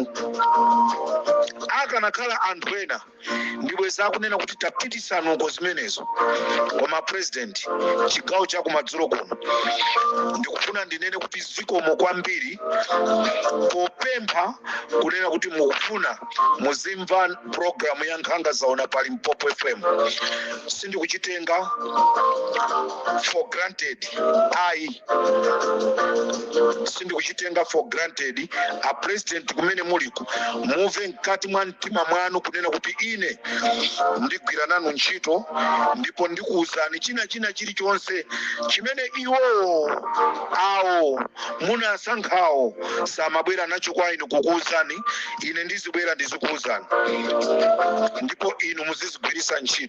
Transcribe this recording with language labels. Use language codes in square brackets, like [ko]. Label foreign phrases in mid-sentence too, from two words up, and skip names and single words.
[ny] Akanakhala anthu ena ndibweza akunena kuti tapitisana uko zimenezo, koma president chigawo cha kumadzulo kuno ndikufuna ndinene kuti zikomo kwambiri popempha kunena kuti mukufuna muzimva programu ya nkhanga zaona pali Mpopo FM. Sindikuchitenga [en] for granted, [ny] sindikuchitenga [en] for granted. [ny] A president kumene muliku muve mkati mwa mtima mwanu kunena kuti ine ndigwira nanu ntchito, ndipo ndikuwuzani china chilichonse chimene iwo awo munasankhawo samabwera nacho kwa inu kukuwuzani, ine ndizibwera ndizikuwuzani, ndipo inu muzizigwirisa ntchito.